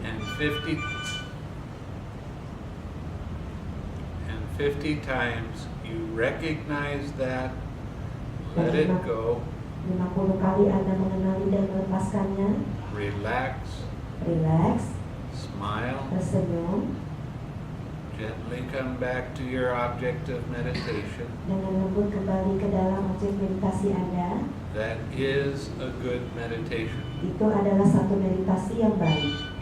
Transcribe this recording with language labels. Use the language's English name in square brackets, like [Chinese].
[English] and 50 times you recognize that, let it go, [Indonesian] 50 kali Anda mengenali dan melepaskannya, [English] relax, [Indonesian] rileks, [English] smile, [Indonesian] tersenyum, [English] gently come back to your object of meditation. [Indonesian] dengan lembut kembali ke dalam objek meditasi Anda. [English] That is a good meditation. [Indonesian] Itu adalah satu meditasi yang baik.